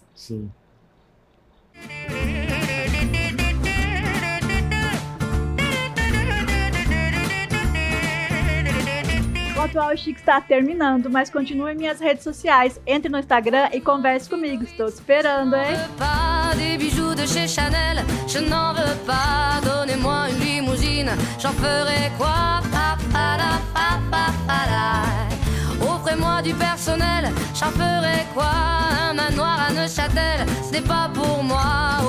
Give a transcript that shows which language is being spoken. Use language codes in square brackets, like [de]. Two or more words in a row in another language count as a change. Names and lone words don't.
[pt] Sim. O Atual Chique está terminando, mas continue em minhas redes sociais. Entre no Instagram e converse comigo. Estou te esperando, hein? [fr] Pas des bijoux de chez Chanel, je n'en veux pas. Donnez-moi une limousine, j'en ferai quoi? Offrez-moi du personnel, j'en ferai quoi? Un manoir à Neuchâtel, ce n'est pas pour moi.